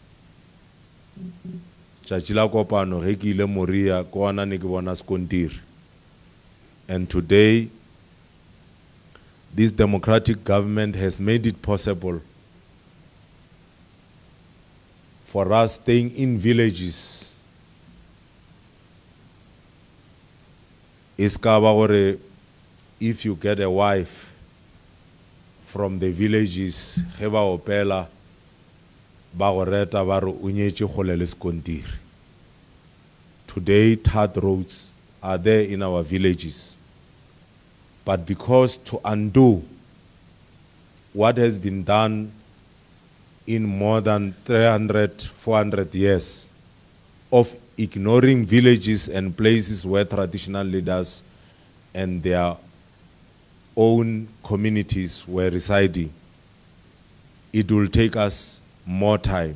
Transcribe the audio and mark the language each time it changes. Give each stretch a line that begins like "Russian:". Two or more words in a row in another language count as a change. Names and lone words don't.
English: And today, this democratic government has made it possible for us staying in villages is
Northern Sotho: ka ba gore
English: if you get a wife from the villages,
Northern Sotho: ge ba opela ba go reta ba re o nyetše kgole le sekontiri.
English: Today, tarred roads are there in our villages. But because to undo what has been done in more than 300, 400 years of ignoring villages and places where traditional leaders and their own communities were residing, it will take us more time.